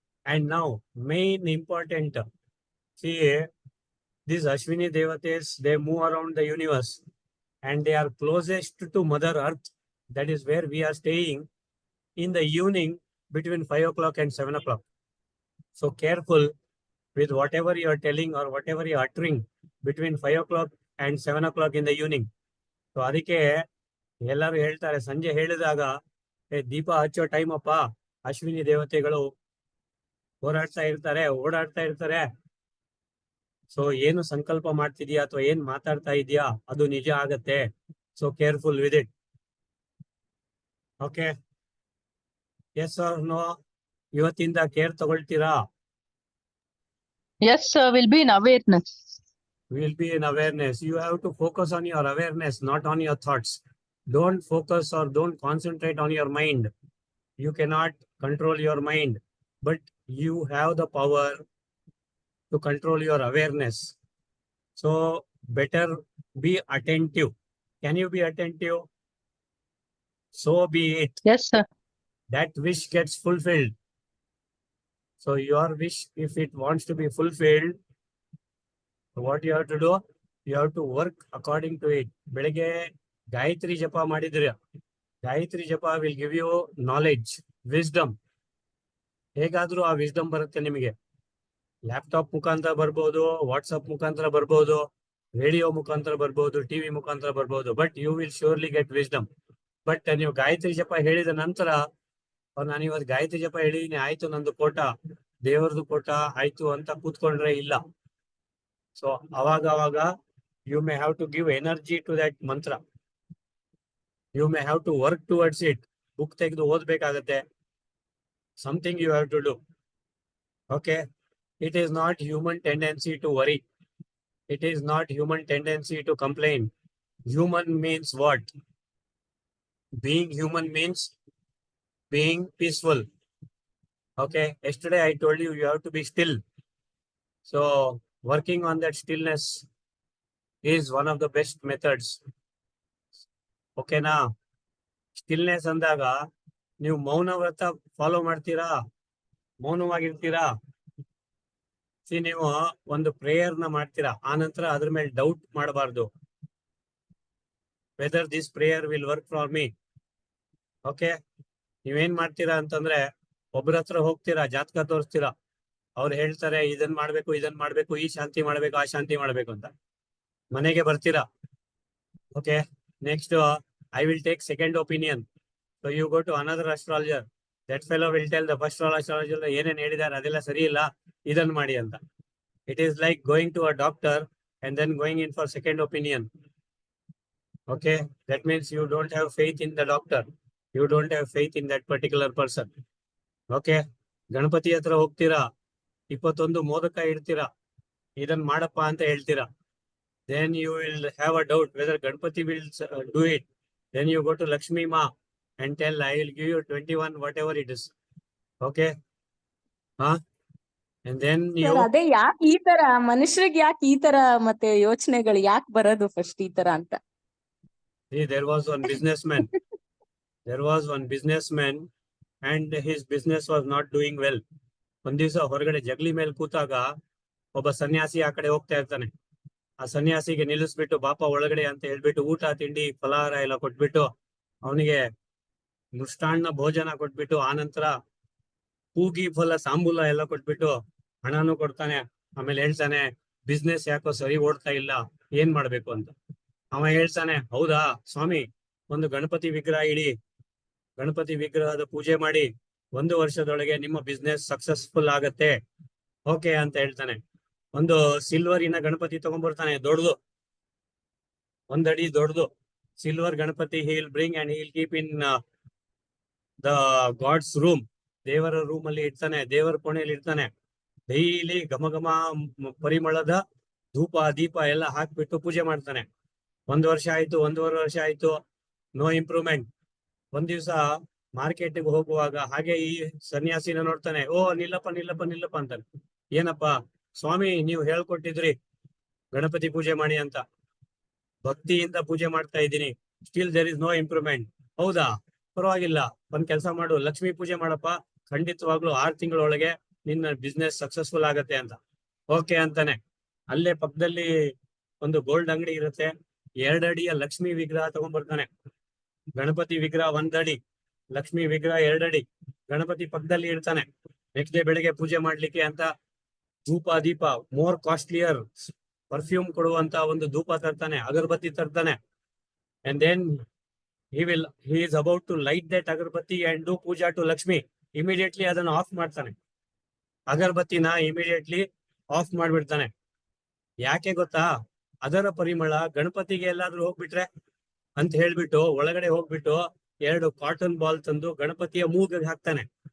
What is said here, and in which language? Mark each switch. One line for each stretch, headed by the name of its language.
English: And now main important, see, these Ashwini devatas, they move around the universe and they are closest to Mother Earth. That is where we are staying in the evening between 5 o'clock and 7 o'clock. So careful with whatever you are telling or whatever you are uttering between 5 o'clock and 7 o'clock in the evening.
Kannada: So ಅದಕ್ಕೆ ಎಲ್ಲರೂ ಹೇಳ್ತಾರೆ, ಸಂಜೆ ಹೇಳಿದಾಗ ದೀಪ ಹಚ್ಚೋ time ಅಪ್ಪ, ಅಶ್ವಿನಿ ದೇವತೆಗಳು ಓಡಾಡ್ತಾ ಇರ್ತಾರೆ. So ಏನು ಸಂಕಲ್ಪ ಮಾಡ್ತಿದ್ಯಾ ಅಥವಾ ಏನ್ ಮಾತಾಡ್ತಾ ಇದೀಯಾ ಅದು ನಿಜ ಆಗತ್ತೆ.
English: So careful with it. Okay, yes or no?
Kannada: ಇವತ್ತಿಂದ care ತಗೊಳ್ತೀರಾ?
English: Yes, sir. Will be in awareness. Will be in awareness. You have to focus on your awareness, not on your thoughts. Don't focus or don't concentrate on your mind. You cannot control your mind, but you have the power to control your awareness. So better be attentive. Can you be attentive? So be it. Yes, sir. That wish gets fulfilled. So your wish, if it wants to be fulfilled, what you have to do? You have to work according to it.
Kannada: ಬೆಳಗ್ಗೆ ಗಾಯತ್ರಿ ಜಪ ಮಾಡಿದ್ರೆ, ಗಾಯತ್ರಿ ಜಪ
English: Will give you knowledge, wisdom.
Kannada: ಹೇಗಾದ್ರೂ ಆ wisdom ಬರುತ್ತೆ ನಿಮಗೆ. Laptop ಮುಖಾಂತರ ಬರ್ಬೋದು, ವಾಟ್ಸಪ್ ಮುಖಾಂತರ ಬರ್ಬೋದು, ರೇಡಿಯೋ ಮುಖಾಂತರ ಬರ್ಬೋದು, ಟಿವಿ ಮುಖಾಂತರ ಬರ್ಬೋದು,
English: But you will surely get wisdom.
Kannada: But ನೀವು ಗಾಯತ್ರಿ ಜಪ ಹೇಳಿದ ನಂತರ, ನಾನು ಇವತ್ತು ಗಾಯತ್ರಿ ಜಪ ಹೇಳಿದೀನಿ, ಆಯ್ತು ನಂದು ಕೋಟ, ದೇವರದು ಕೋಟ ಆಯ್ತು ಅಂತ ಕೂತ್ಕೊಂಡ್ರೆ ಇಲ್ಲ. ಸೊ ಅವಾಗ
English: you may have to give energy to that mantra. You may have to work towards it.
Kannada: Book ತೆಗೆದು ಓದ್ಬೇಕಾಗತ್ತೆ.
English: Something you have to do. Okay. It is not human tendency to worry. It is not human tendency to complain. Human means what? Being human means being peaceful. Okay. Yesterday I told you you have to be still. So working on that stillness is one of the best methods. Okay na?
Kannada: Stillness ಅಂದಾಗ ನೀವು ಮೌನ ವ್ರತ follow ಮಾಡ್ತೀರಾ, ಮೌನವಾಗಿರ್ತೀರಾ. ನೀವು ಒಂದು prayer ನ ಮಾಡ್ತೀರಾ, ಆನಂತರ ಅದ್ರ ಮೇಲೆ ಡೌಟ್ ಮಾಡಬಾರ್ದು.
English: Whether this prayer will work for me.
Kannada: Okay, ನೀವೇನ್ ಮಾಡ್ತೀರಾ ಅಂತಂದ್ರೆ ಒಬ್ಬರ ಹತ್ರ ಹೋಗ್ತೀರಾ, ಜಾತಕ ತೋರಿಸ್ತೀರಾ, ಅವ್ರು ಹೇಳ್ತಾರೆ ಇದನ್ ಮಾಡ್ಬೇಕು, ಈ ಶಾಂತಿ ಮಾಡ್ಬೇಕು, ಆ ಶಾಂತಿ ಮಾಡ್ಬೇಕು ಅಂತ. ಮನೆಗೆ ಬರ್ತೀರಾ.
English: Okay, next I will take second opinion. So you go to another astrologer. That fellow will tell the first astrologer
Kannada: ಏನೇನ್ ಹೇಳಿದಾರೆ ಅದೆಲ್ಲ ಸರಿ ಇಲ್ಲ, ಇದನ್ ಮಾಡಿ ಅಂತ.
English: It is like going to a doctor and then going in for second opinion. Okay, that means you don't have faith in the doctor. You don't have faith in that particular person. Okay, Ganapati ಹತ್ರ ಹೋಗ್ತೀರಾ, 21 ಮೋದಕ ಇಡ್ತೀರಾ, ಇದನ್ ಮಾಡಪ್ಪ ಅಂತ ಹೇಳ್ತೀರಾ. Then you will have a doubt whether Ganpati will do it. Then you go to Lakshmi Ma and tell, I will give you 21, whatever it is. Okay? Huh? And then you...
Kannada: ಅದೇ ಯಾಕೆ ಈ ತರ ಮನುಷ್ಯರಿಗೆ ಯಾಕೆ ಈ ತರ ಮತ್ತೆ ಯೋಚನೆಗಳು ಯಾಕೆ ಬರೋದು ಫಸ್ಟ್ ಈ ತರ ಅಂತ?
English: See, there was one businessman. There was one businessman and his business was not doing well.
Kannada: ಒಂದ್ ದಿವಸ ಹೊರಗಡೆ ಜಗಲಿ ಮೇಲೆ ಕೂತಾಗ ಒಬ್ಬ ಸನ್ಯಾಸಿ ಆ ಕಡೆ ಹೋಗ್ತಾ ಇರ್ತಾನೆ. ಆ ಸನ್ಯಾಸಿಗೆ ನಿಲ್ಲಿಸ್ಬಿಟ್ಟು ಬಾಪ ಒಳಗಡೆ ಅಂತ ಹೇಳ್ಬಿಟ್ಟು ಊಟ ತಿಂಡಿ ಫಲಹಾರ ಎಲ್ಲ ಕೊಟ್ಬಿಟ್ಟು ಅವನಿಗೆ ಮೃಷ್ಟಾನ್ನ ಭೋಜನ ಕೊಟ್ಬಿಟ್ಟು ಆನಂತರ ಕೂಗಿ ಫಲ ತಾಂಬೂಲ ಎಲ್ಲ ಕೊಟ್ಬಿಟ್ಟು ಹಣನೂ ಕೊಡ್ತಾನೆ. ಆಮೇಲೆ ಹೇಳ್ತಾನೆ ಬಿಸ್ನೆಸ್ ಯಾಕೋ ಸರಿ ಓಡ್ತಾ ಇಲ್ಲ, ಏನ್ ಮಾಡ್ಬೇಕು ಅಂತ. ಅವ ಹೇಳ್ತಾನೆ, ಹೌದಾ ಸ್ವಾಮಿ, ಒಂದು ಗಣಪತಿ ವಿಗ್ರಹ ಇಡಿ, ಗಣಪತಿ ವಿಗ್ರಹದ ಪೂಜೆ ಮಾಡಿ, 1 ವರ್ಷದೊಳಗೆ ನಿಮ್ಮ ಬಿಸ್ನೆಸ್ ಸಕ್ಸಸ್ಫುಲ್ ಆಗತ್ತೆ. ಓಕೆ ಅಂತ ಹೇಳ್ತಾನೆ. ಒಂದು ಸಿಲ್ವರಿನ ಗಣಪತಿ ತಗೊಂಡ್ಬರ್ತಾನೆ, ದೊಡ್ಡದು, 1 ಅಡಿ ದೊಡ್ಡದು silver Ganapati.
English: he will bring and he will keep in the God's room.
Kannada: ದೇವರ ರೂಮ್ ಅಲ್ಲಿ ಇಡ್ತಾನೆ, ದೇವರ ಕೋಣೆಯಲ್ಲಿ ಇಡ್ತಾನೆ. ಡೈಲಿ ಘಮ ಘಮ ಪರಿಮಳದ ಧೂಪ ದೀಪ ಎಲ್ಲ ಹಾಕ್ಬಿಟ್ಟು ಪೂಜೆ ಮಾಡ್ತಾನೆ. 1 ವರ್ಷ ಆಯ್ತು, 1.5 ವರ್ಷ ಆಯ್ತು,
English: No improvement.
Kannada: ಒಂದ್ ದಿವ್ಸ ಮಾರ್ಕೆಟ್ಗೆ ಹೋಗುವಾಗ ಹಾಗೆ ಈ ಸನ್ಯಾಸಿನ ನೋಡ್ತಾನೆ. ಓ ನಿಲ್ಲಪ್ಪ ಅಂತಾನೆ. ಏನಪ್ಪ ಸ್ವಾಮಿ, ನೀವು ಹೇಳ್ಕೊಟ್ಟಿದ್ರಿ ಗಣಪತಿ ಪೂಜೆ ಮಾಡಿ ಅಂತ, ಭಕ್ತಿಯಿಂದ ಪೂಜೆ ಮಾಡ್ತಾ ಇದ್ದೀನಿ,
English: Still there is no improvement.
Kannada: ಹೌದಾ, ಪರವಾಗಿಲ್ಲ, ಒಂದ್ ಕೆಲಸ ಮಾಡು, ಲಕ್ಷ್ಮೀ ಪೂಜೆ ಮಾಡಪ್ಪ, ಖಂಡಿತವಾಗ್ಲೂ 6 ತಿಂಗಳೊಳಗೆ ನಿನ್ನ ಬಿಸ್ನೆಸ್ ಸಕ್ಸಸ್ಫುಲ್ ಆಗತ್ತೆ ಅಂತ. ಓಕೆ ಅಂತಾನೆ. ಅಲ್ಲೇ ಪಕ್ಕದಲ್ಲಿ ಒಂದು ಗೋಲ್ಡ್ ಅಂಗಡಿ ಇರುತ್ತೆ, 2 ಅಡಿಯ ಲಕ್ಷ್ಮೀ ವಿಗ್ರಹ ತಗೊಂಡ್ಬರ್ತಾನೆ. ಗಣಪತಿ ವಿಗ್ರಹ 1 ಅಡಿ, ಲಕ್ಷ್ಮೀ ವಿಗ್ರಹ 2 ಅಡಿ, ಗಣಪತಿ ಪಕ್ಕದಲ್ಲಿ ಇಡ್ತಾನೆ. ನೆಕ್ಸ್ಟ್ ಡೇ ಬೆಳಿಗ್ಗೆ ಪೂಜೆ ಮಾಡ್ಲಿಕ್ಕೆ ಅಂತ ಧೂಪ ದೀಪ,
English: more costlier perfume
Kannada: ಕೊಡುವಂತ ಒಂದು ಧೂಪ ತರ್ತಾನೆ, ಅಗರಬತ್ತಿ ತರ್ತಾನೆ.
English: And then he is about to light that agarbatti and do puja to Lakshmi.
Kannada: Immediately ಅದನ್ನು ಆಫ್ ಮಾಡ್ತಾನೆ, ಅಗರಬತ್ತಿನ ಇಮಿಡಿಯೇಟ್ಲಿ ಆಫ್ ಮಾಡ್ಬಿಡ್ತಾನೆ. ಯಾಕೆ ಗೊತ್ತಾ? ಅದರ ಪರಿಮಳ ಗಣಪತಿಗೆ ಎಲ್ಲಾದ್ರೂ ಹೋಗ್ಬಿಟ್ರೆ ಅಂತ ಹೇಳ್ಬಿಟ್ಟು ಒಳಗಡೆ ಹೋಗ್ಬಿಟ್ಟು 2 ಕಾಟನ್ ಬಾಲ್ ತಂದು ಗಣಪತಿಯ ಮೂಗಿಗೆ ಹಾಕ್ತಾನೆ.